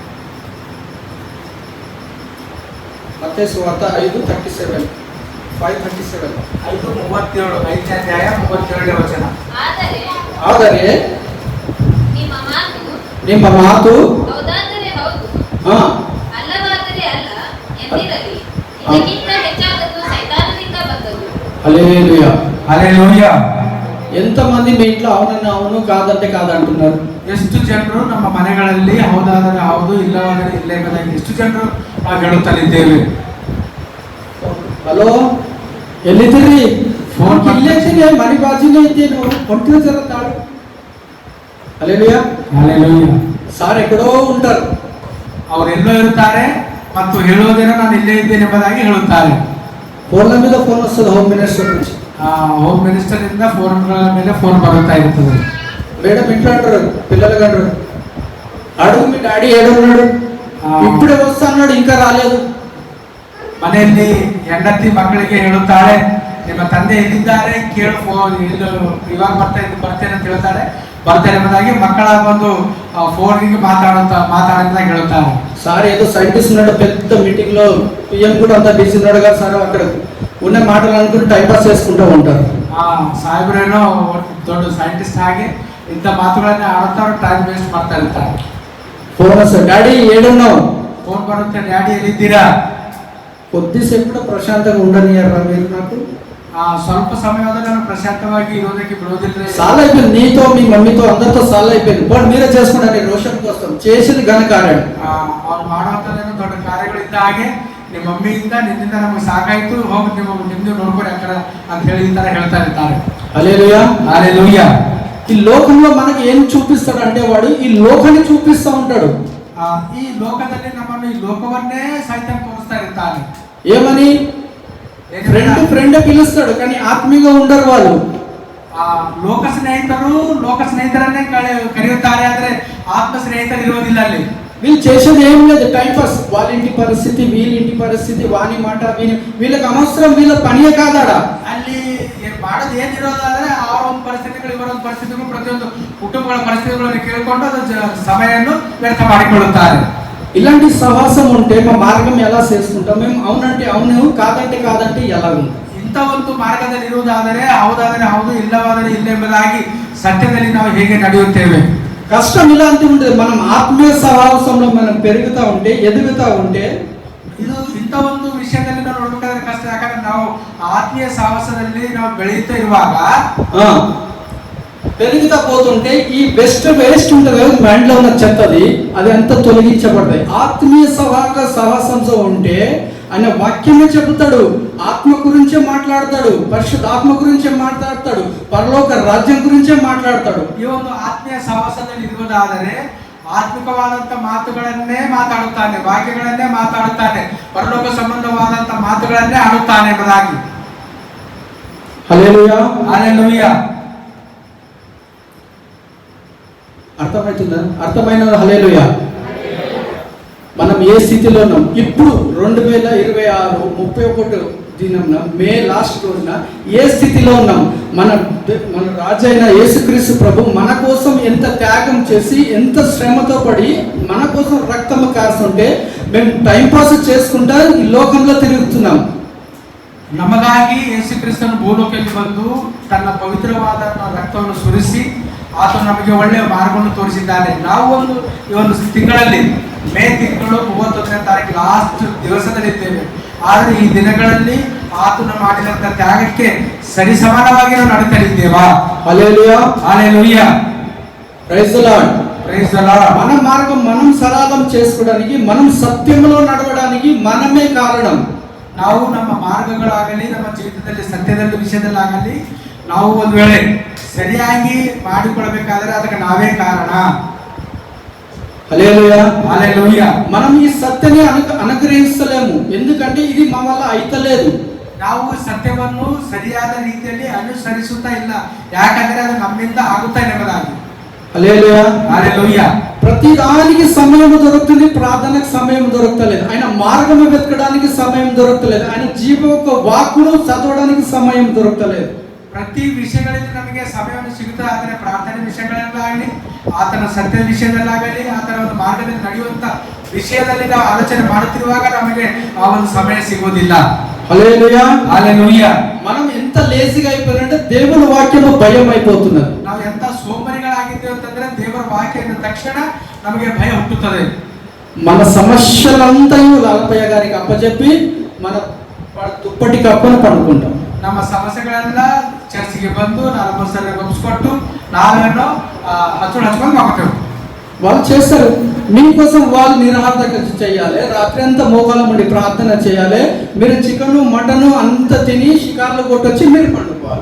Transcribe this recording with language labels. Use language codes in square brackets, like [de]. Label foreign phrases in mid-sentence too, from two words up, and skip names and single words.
[te] మత్తయి సువార్త 5:37 5:37 [kn] 5:37 5ನೇ ಅಧ್ಯಾಯ 37ನೇ ವಚನ. ಆದರೆ ನಿಮ್ಮ ಮಾತು ಹೌದಾದರೆ ಹೌದು, ಹಾ, ಅಲ್ಲವಾದರೆ ಅಲ್ಲ ಎಂದಿರಲಿ. ಇದಕ್ಕಿಂತ ಹೆಚ್ಚಾದದ್ದು ಸೈತಾನನಿಂದ ಬಂದದ್ದು. [te] హల్లెలూయా, హల్లెలూయా. ఎంతమంది మీ ఇంట్లో అవునని అవును, కాదంటే కాదంటున్నారు? [kn] ಎಷ್ಟು ಜನರು ನಮ್ಮ ಮನೆಗಳಲ್ಲಿ ಹೌದಾದರೆ ಹೌದು, ಇಲ್ಲವಾದರೆ ಇಲ್ಲ ಎಂಬುದಾಗಿ ಎಷ್ಟು ಜನರು ಹೇಳುತ್ತಲಿದ್ದೇವೆ. ಹಲೋ, ಎಲ್ಲಿದ್ದೀರಿ? ಫೋನ್ ಇಲ್ಲೇತೀನಿ, ಮನೆ ಬಾಜಿನೇ ಇದ್ದೇನು, ಹೊಂಟಿದ ಜರ ತಾಳು. [te] హల్లెలూయా, హల్లెలూయా. సార్ ఎక్కడో ఉంటారు, [kn] ಅವರೆಲ್ಲೋ ಇರುತ್ತಾರೆ ಮತ್ತು ಹೇಳುವುದೇನೋ ನಾನು ಇಲ್ಲೇ ಇದ್ದೇನೆ ಎಂಬುದಾಗಿ ಹೇಳುತ್ತಾರೆ. [te] ఫోన్ల మీద ఫోన్ వస్తుంది [en] home minister [te] నుంచి. [en] home minister [kn] ಇಂದ ಫೋನ್ಗಳ ಮೇಲೆ ಫೋನ್ ಬರುತ್ತಾ ಇರ್ತದೆ. [te] మేడం ఇంట్లో అంటారు, పిల్లలు అంటారు అడుగు మీ డాడీ ఏడున్నాడు? ఆ. ఇప్పుడే వస్తా అన్నాడు, ఇంకా రాలేదు. [kn] ಮನೆಯಲ್ಲಿ ಹೆಂಡತಿ ಮಕ್ಕಳಿಗೆ ಹೇಳುತ್ತಾಳೆ, ನಿಮ್ಮ ತಂದೆ ಎಲ್ಲಿದ್ದಾರೆ ಕೇಳು, ಇವಾಗ ಬರ್ತೇನೆ ಅಂತ ಹೇಳ್ತಾರೆ. ಬರ್ತೇನೆ ಎಂಬುದಾಗಿ ಮಕ್ಕಳ ಒಂದು ಫೋನ್ಗೆ ಮಾತಾಡುತ್ತಾ ಹೇಳುತ್ತಾರೆ. [te] సార్ ఏదో సైంటిస్ట్ ఉన్నాడు, పెద్ద మీటింగ్ లో పిఎం కూడా అంతా బిజీ ఉన్నాడు కదా సార్, అక్కడ ఉన్న మాటలు అనుకుని [en] time pass [te] చేసుకుంటూ ఉంటారు. [kn] ಸಾಹೇಬ್ರೇನೋ ದೊಡ್ಡ ಸೈಂಟಿಸ್ಟ್ ಆಗಿ ಇಂಥ ಮಾತುಗಳನ್ನ ಆಡುತ್ತಾರೆ, [en] time waste [kn] ಮಾಡ್ತಾ ಇರ್ತಾರೆ. [te] ఫోన్ వస్తుంది, డాడీ ఏడున్నావు? [kn] ಫೋನ್ ಬರುತ್ತೆ, ಡ್ಯಾಡಿ ಎಲ್ಲಿದ್ದೀರಾ? [te] కొద్దిసేపు కూడా ప్రశాంతంగా ఉండనియారా మీరు నాకు? [kn] ಸ್ವಲ್ಪ ಸಮಯವಾದ್ರೆ ನಾನು ಪ್ರಶಾಂತವಾಗಿ ಇರೋದಕ್ಕೆ ಬಿಡೋದಿಲ್ಲ. [te] చాలా అయిపోయింది, నీతో మీ మమ్మీతో అందరితో చాలా అయిపోయింది. బట్ మీరే చేసుకుంటారు రోషన్ కోసం చేసింది ఘన కార్యం. [kn] ಅವ್ರು ಮಾಡುವಂಥದ್ದೇನೋ ದೊಡ್ಡ ಕಾರ್ಯಗಳಿದ್ದ ಹಾಗೆ ನಿಮ್ಮ ಮಮ್ಮಿಯಿಂದ ನಿನ್ನಿಂದ ನಮಗೆ ಸಾಕಾಯ್ತು, ಹೋಗಿ ನಿಮ್ದು ನೋಡ್ಕೊರಿ ಅక్కడ ಅಂತ ಹೇಳಿ ಈ ತರ ಹೇಳ್ತಾ ಇರ್ತಾರೆ. [te] హల్లెలూయా హల్లెలూయా. ఈ లోకంలో మనకి ఏం చూపిస్తాడు అంటే వాడు ఈ లోకాన్ని చూపిస్తూ ఉంటాడు. [kn] ఈ లోకದಲ್ಲಿ ನಮ್ಮನ್ನು ಈ ಲೋಕವನ್ನೇ ಸೈತಾನ ತೋರಿಸ್ತಾ ಇರ್ತಾನೆ. [te] ఏమని? ఫ్రెండ్ పిలుస్తాడు, కానీ ఆత్మీయంగా ఉండరు వాళ్ళు. [kn] ಲೋಕ ಸ್ನೇಹಿತರನ್ನೇ ಕರೆಯುತ್ತಾರೆ, ಆದ್ರೆ ಆತ್ಮ ಸ್ನೇಹಿತರು ಇರೋದಿಲ್ಲ ಅಲ್ಲಿ. [te] వీళ్ళు చేసేది ఏం లేదు, [en] time pass. [te] వాళ్ళ ఇంటి పరిస్థితి, వీళ్ళ ఇంటి పరిస్థితి, వాని మాట వీళ్ళకి అనవసరం, వీళ్ళ పనియే కాదాడా. [kn] ಅಲ್ಲಿ ಮಾಡೋದು ಏನಿರೋದಾದ್ರೆ ಅವರ ಒಂದು ಪರಿಸ್ಥಿತಿಗಳು, ಇವರ ಒಂದು ಪರಿಸ್ಥಿತಿಗಳು, ಪ್ರತಿಯೊಂದು ಕುಟುಂಬಗಳ ಪರಿಸ್ಥಿತಿಗಳನ್ನು ಕೇಳಿಕೊಂಡು ಅದು ಸಮಯವನ್ನು ವ್ಯರ್ಥ ಮಾಡಿಕೊಳ್ಳುತ್ತಾರೆ. [te] ఇలాంటి సహవాసం ఉంటే మా మార్గం ఎలా చేసుకుంటాం? మేము అవునంటే అవును, కాదంటే కాదంటే ఎలా ఉంది? [kn] ಇಂಥ ಒಂದು ಮಾರ್ಗದಲ್ಲಿ ಇರುವುದಾದರೆ ಹೌದಾದರೆ ಹೌದು, ಇಲ್ಲವಾದರೆ ಇಲ್ಲ ಎಂಬುದಾಗಿ ಸತ್ಯದಲ್ಲಿ ನಾವು ಹೇಗೆ ನಡೆಯುತ್ತೇವೆ? [te] కష్టం ఇలాంటి ఉంటుంది. మనం ఆత్మీయ సహవాసంలో మనం పెరుగుతా ఉంటే, ఎదుగుతా ఉంటే, [kn] ಇದು ಇಂಥ ಒಂದು ವಿಷಯದಲ್ಲಿ ನಾವು ನೋಡ್ಬೇಕಾದ್ರೆ ಕಷ್ಟ. ಯಾಕಂದ್ರೆ ನಾವು ಆತ್ಮೀಯ ಸಹವಾಸದಲ್ಲಿ ನಾವು ಬೆಳೆಯುತ್ತಾ ಇರುವಾಗ [te] పెరుగుతా పోతుంటే ఈ వేస్ట్ ఉంటుంది కదా మైండ్ లో ఉన్న చెత్తది, అది అంతా తొలగించబడతాయి. ఆత్మీయ సహవాసంతో ఉంటే ఆయన వాక్యమే చెబుతాడు, ఆత్మ గురించే మాట్లాడతాడు, పరిశుద్ధ ఆత్మ గురించే మాట్లాడతాడు, పరలోక రాజ్యం గురించే మాట్లాడతాడు. ಈ ಒಂದು ಆತ್ಮೀಯ ಸಹವಾಸದಲ್ಲಿ ಇರುವುದಾದರೆ ಆತ್ಮಿಕವಾದಂತ ಮಾತುಗಳನ್ನೇ ಮಾತಾಡುತ್ತಾನೆ, ವಾಕ್ಯಗಳನ್ನೇ ಮಾತಾಡುತ್ತಾನೆ, ಪರಲೋಕ ಸಂಬಂಧವಾದಂತ ಮಾತುಗಳನ್ನೇ ಆಡುತ್ತಾನೆ ಎಂಬುದಾಗಿ. హల్లెలూయా హల్లెలూయా. అర్థమవుతుందా? అర్థమైన హల్లెలూయా. మనం ఏ స్థితిలో ఉన్నాం ఇప్పుడు? 2026 31 దినంన మే లాస్ట్ రోజున ఏ స్థితిలో ఉన్నాం? మన రాజు అయిన యేసుక్రీస్తు ప్రభు మన కోసం ఎంత త్యాగం చేసి, ఎంత శ్రమతో పడి మన కోసం రక్తము కారుతుంటే మేము [en] time pass [te] చేసుకుంటా ఈ లోకంలో తిరుగుతున్నాం. [kn] ನಮಗಾಗಿ ಯೇಸು ಕ್ರಿಸ್ತನು ಭೂಲೋಕಕ್ಕೆ ಬಂದು ತನ್ನ ಪವಿತ್ರವಾದ ರಕ್ತವನ್ನು ಸುರಿಸಿ ಆತನು ನಮಗೆ ಒಳ್ಳೆಯ ಮಾರ್ಗವನ್ನು ತೋರಿಸಿದ್ದಾನೆ. ನಾವು ಈ ಒಂದು ತಿಂಗಳಲ್ಲಿ ಮೇ ತಿಂಗಳು 31ನೇ ತಾರೀಕು ಲಾಸ್ಟ್ ದಿವಸದಲ್ಲಿದ್ದೇವೆ. ಆದರೆ ಈ ದಿನಗಳಲ್ಲಿ ಆತನು ಮಾಡಿದಂಥ ತ್ಯಾಗಕ್ಕೆ ಸರಿಸಮಾನವಾಗಿ ನಾವು ನಡೀತಾ [te] హల్లెలూయా హల్లెలూయా. [en] praise the Lord. praise the Lord. [te] మన మార్గం మనం సరళం చేసుకోవడానికి, మనం సత్యంలో నడవడానికి మనమే కారణం. [kn] ನಾವು ನಮ್ಮ ಮಾರ್ಗಗಳಾಗಲಿ, ನಮ್ಮ ಜೀವಿತದಲ್ಲಿ ಸತ್ಯದಲ್ಲಿ ವಿಷಯದಲ್ಲಾಗಲಿ ನಾವು ಒಂದು ವೇಳೆ ಸರಿಯಾಗಿ ಮಾಡಿಕೊಳ್ಬೇಕಾದ್ರೆ ಅದಕ್ಕೆ ನಾವೇ ಕಾರಣ. [te] హల్లెలూయా హల్లెలూయా. మనం ఈ సత్యాన్ని అనుగ్రహించలేము, ఎందుకంటే ఇది మా వల్ల అయితలేదు. [kn] ನಾವು ಸತ್ಯವನ್ನು ಸರಿಯಾದ ರೀತಿಯಲ್ಲಿ ಅನುಸರಿಸುತ್ತಾ ಇಲ್ಲ, ಯಾಕಂದ್ರೆ ಅದು ನಮ್ಮಿಂದ ಆಗುತ್ತಾ ಎಂಬುದಾಗಿ. [te] హల్లెలూయా హల్లెలూయా. ప్రతి దానికి సమయం దొరుకుతుంది, ప్రార్థనకు సమయం దొరకలేదు, ఆయన మార్గం వెతకడానికి సమయం దొరకలేదు, ఆయన జీవ యొక్క వాక్కును చదవడానికి సమయం దొరకలేదు. [kn] ಪ್ರತಿ ವಿಷಯಗಳಲ್ಲಿ ನಮಗೆ ಸಮಯವನ್ನು ಸಿಗುತ್ತಾ, ಆದರೆ ಪ್ರಾರ್ಥನೆ ವಿಷಯಗಳಲ್ಲಾಗಲಿ, ಆತನ ಸತ್ಯ ವಿಷಯದಲ್ಲಾಗಲಿ, ಆತನ ಒಂದು ಮಾರ್ಗದಲ್ಲಿ ನಡೆಯುವಂತ ವಿಷಯದಲ್ಲಿ ನಾವು ಆಲೋಚನೆ ಮಾಡುತ್ತಿರುವಾಗ ನಮಗೆ ಆ ಒಂದು ಸಮಯ ಸಿಗುವುದಿಲ್ಲ. [te] హల్లెలూయా హల్లెలూయా. మనం ఎంత లేజీగా అయిపోయినంటే దేవుని వాక్యము భయం అయిపోతున్నది. [kn] ನಾವು ಎಂತ ಸೋಂಬರಿಗಳಾಗಿದ್ದೇವೆ ಅಂತಂದ್ರೆ ದೇವರ ವಾಕ್ಯ ಎಂದ ತಕ್ಷಣ ನಮಗೆ ಭಯ ಹುಟ್ಟುತ್ತದೆ. [te] మన సమస్యలంతా లాలపయ్య గారికి అప్పచెప్పి మన దుప్పటి కప్పును పడుకుంటాం. [kn] ನಮ್ಮ ಸಮಸ್ಯೆಗಳೆಲ್ಲ ಚರ್ಚಿಗೆ ಬಂದು 4 ಸಲ ಗಮನಿಸ್ಕೊಟ್ಟು ನಾವೇನೋ ಹಚ್ಕೊಂಡು ಮಕ್ಕಳು [te] వాళ్ళు చేస్తారు. మీకోసం వాళ్ళు నిరాహారత చేయాలి, రాత్రి అంతా మోకాళ్ళ ఉండి ప్రార్థన చేయాలి, మీరు [en] chicken mutton [te] అంత తిని షికార్లు కొట్టొచ్చి మీరు పండుకోవాలి.